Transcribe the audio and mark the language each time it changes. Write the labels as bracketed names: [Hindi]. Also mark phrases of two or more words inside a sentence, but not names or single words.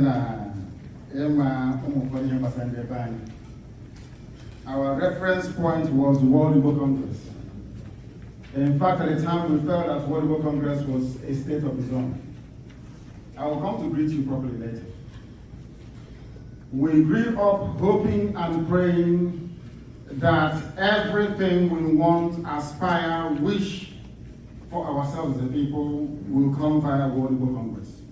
[Igbo] na ịma ụmụ ụfọdụ ihe gbasara ndị ebe anyị, [English] our reference point was the World Igbo Congress. In fact, at the time we felt that World Igbo Congress was a state of its own. I will come to greet you properly later. We grew up hoping and praying that everything we want, aspire, wish for ourselves as a people will come via World Igbo Congress.